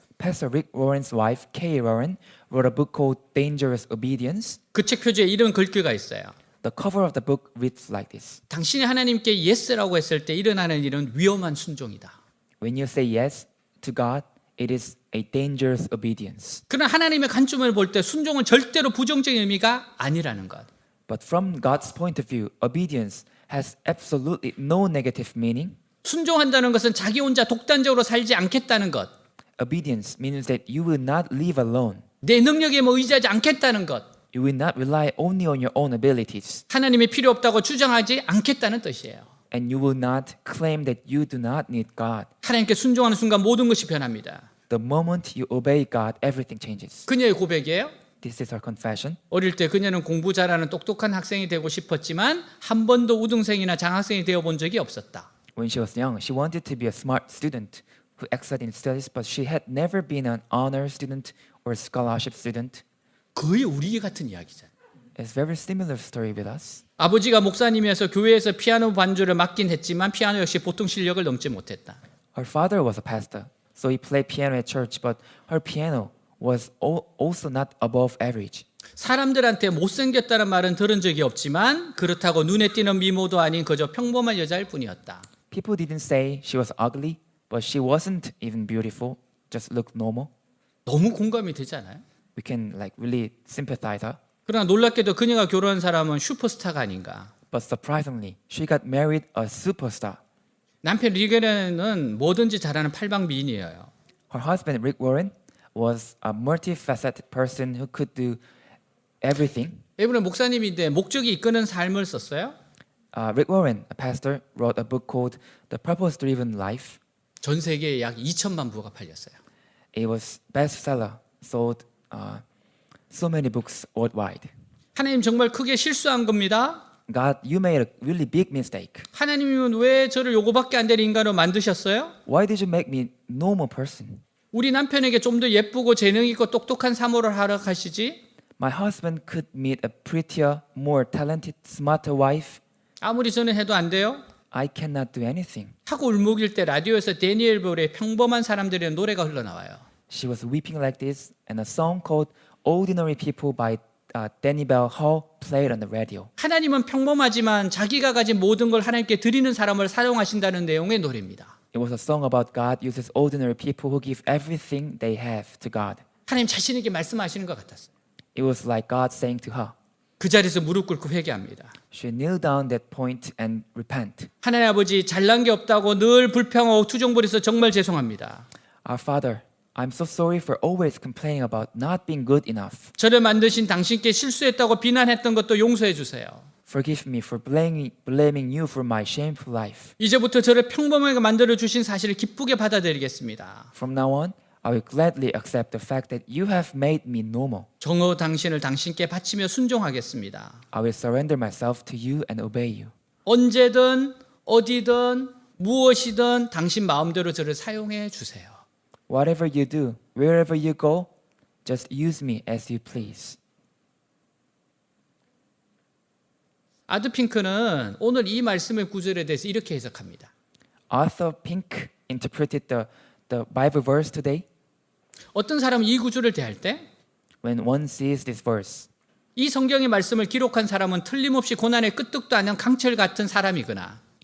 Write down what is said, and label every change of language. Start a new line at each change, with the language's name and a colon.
English: Pastor Rick Warren's wife, Kay Warren, wrote a book called Dangerous Obedience.
Korean: 그 책 표지에 이런 글귀가 있어요.
English: The cover of the book reads like this.
Korean: 당신이 하나님께 yes라고 했을 때 일어나는 일은 위험한 순종이다.
English: When you say yes to God, it is a dangerous obedience.
Korean: 그러나 하나님의 관점을 볼 때 순종은 절대로 부정적인 의미가 아니라는 것.
English: But from God's point of view, obedience has absolutely no negative meaning.
Korean: 순종한다는 것은 자기 혼자 독단적으로 살지 않겠다는 것.
English: Obedience means that you will not live alone.
Korean: 내 능력에 의지하지 않겠다는 것.
English: You will not rely only on your own abilities.
Korean: 하나님이 필요 없다고 주장하지 않겠다는 뜻이에요.
English: And you will not claim that you do not need God.
Korean: 하나님께 순종하는 순간 모든 것이 변합니다.
English: The moment you obey God, everything changes.
Korean: 그녀의 고백이에요.
English: This is our confession.
Korean: 어릴 때 그녀는 공부 잘하는 똑똑한 학생이 되고 싶었지만 한 번도 우등생이나 장학생이 되어본 적이 없었다.
English: When she was young, she wanted to be a smart student who excelled in studies, but she had never been an honor student or scholarship student.
Korean: 거의 우리 같은 이야기잖아요.
English: It's very similar story with us.
Korean: 아버지가 목사님이어서 교회에서 피아노 반주를 맡긴 했지만 피아노 역시 보통 실력을 넘지 못했다.
English: Her father was a pastor, so he played piano at church, but her piano was also not above average.
Korean: 사람들한테 못생겼다는 말은 들은 적이 없지만 그렇다고 눈에 띄는 미모도 아닌 그저 평범한 여자일 뿐이었다.
English: People didn't say she was ugly, but she wasn't even beautiful, just looked normal.
Korean: 너무 공감이 되지 않아요?
English: We can really sympathize her.
Korean: 그러나 놀랍게도 그녀가 결혼한 사람은 슈퍼스타가 아닌가.
English: But surprisingly, she got married a superstar.
Korean: 남편 리게는 뭐든지 잘하는 팔방미인이에요.
English: Her husband, Rick Warren, was a multifaceted person who could do everything.
Korean: 이분은 목사님인데 목적이 이끄는 삶을 썼어요.
English: Rick Warren, a pastor, wrote a book called The Purpose-Driven Life.
Korean: 전 세계에 약 2천만 부가 팔렸어요.
English: It was bestseller, sold so many books worldwide.
Korean: 하나님 정말 크게 실수한 겁니다.
English: God, you made a really big mistake.
Korean: 하나님은 왜 저를 요거밖에 안 되는 인간으로 만드셨어요?
English: Why did you make me normal person?
Korean: 우리 남편에게 좀 더 예쁘고 재능 있고 똑똑한 사모를 하러 가시지.
English: My husband could meet a prettier, more talented, smarter wife.
Korean: 아무리 저는 해도 안 돼요.
English: I cannot do anything.
Korean: 하고 울먹일 때 라디오에서 데니엘 볼의 평범한 사람들의 노래가 흘러나와요.
English: She was weeping like this, and a song called "Ordinary People" by Danny Bell Hall played on the radio.
Korean: 하나님은 평범하지만 자기가 가진 모든 걸 하나님께 드리는 사람을 사용하신다는 내용의 노래입니다.
English: It was a song about God uses ordinary people who give everything they have to God.
Korean: 하나님 자신에게 말씀하시는 것 같았어요.
English: It was like God saying to her.
Korean: 그 자리에서 무릎 꿇고 회개합니다.
English: She kneeled down that point and repent.
Korean: 하나님 아버지 잘난 게 없다고 늘 불평하고 투정부려서 정말 죄송합니다.
English: Our Father, I'm so sorry for always complaining about not being good enough.
Korean: 저를 만드신 당신께 실수했다고 비난했던 것도 용서해 주세요.
English: Forgive me for blaming you for my shameful life.
Korean: 이제부터 저를 평범하게 만들어 주신 사실을 기쁘게 받아들이겠습니다.
English: From now on, I will gladly accept the fact that you have made me normal.
Korean: 정오 당신을 당신께 바치며 순종하겠습니다.
English: I will surrender myself to you and obey you.
Korean: 언제든 어디든 무엇이든 당신 마음대로 저를 사용해 주세요.
English: Whatever you do, wherever you go, just use me as you please.
Korean: 아드핑크는 오늘 이 말씀의 구절에 대해서 이렇게 해석합니다.
English: Arthur Pink interpreted the Bible verse today.
Korean: 어떤 사람은 이 구절을 대할 때 이
English: When one sees this verse,
Korean: 성경의 말씀을 기록한 사람은 틀림없이 고난의 끄떡도 않은 강철 같은 사람이거나